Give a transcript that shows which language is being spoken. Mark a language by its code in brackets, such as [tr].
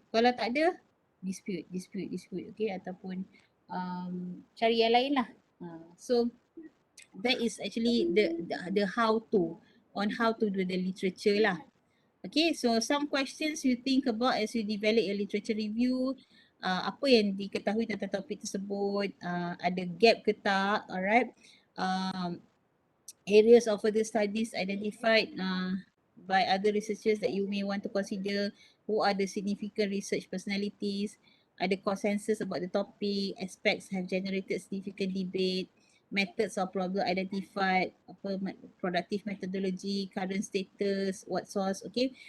[ms] Kalau tak ada, dispute, okay, ataupun cari yang lain lah. [en] So that is actually the how to, on how to do the literature lah. Okay, so some questions you think about as you develop your literature review. [ms] Apa yang diketahui tentang topik tersebut, ada gap ke tak, alright. [en] Areas of further studies identified by other researchers that you may want to consider. Who are the significant research personalities? Ada consensus about the topic, aspects have generated significant debate, methods or problem identified, productive methodology, current status, what source, okay.